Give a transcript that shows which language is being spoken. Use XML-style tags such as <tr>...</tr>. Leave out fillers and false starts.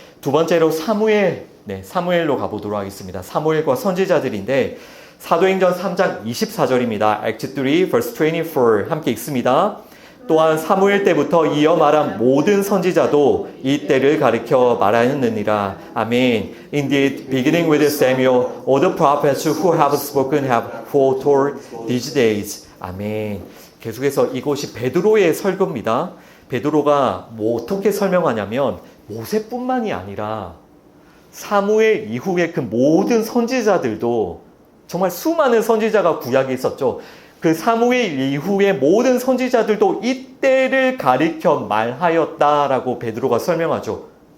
<ko>두 번째로 사무엘로 가보도록 하겠습니다. 사무엘과 선지자들인데 사도행전 3장 24절입니다.</ko> <en>Act 3 verse 24</en> <ko>함께 읽습니다. 또한 사무엘 때부터 이어 말한 모든 선지자도 이 때를 가리켜 말하였느니라. 아멘.</ko> <en>Indeed, beginning with Samuel, all the prophets who have spoken have foretold these days.</en> <ko>아멘. 계속해서 이것이 베드로의 설교입니다. 베드로가 어떻게 설명하냐면 모세뿐만이 아니라 사무엘 이후에 그 모든 선지자들도 정말 수많은 선지자가 구약에 있었죠. 그 사무엘 이후의 모든 선지자들도 이때를 가리켜 말하였다라고 베드로가 설명하죠.</ko>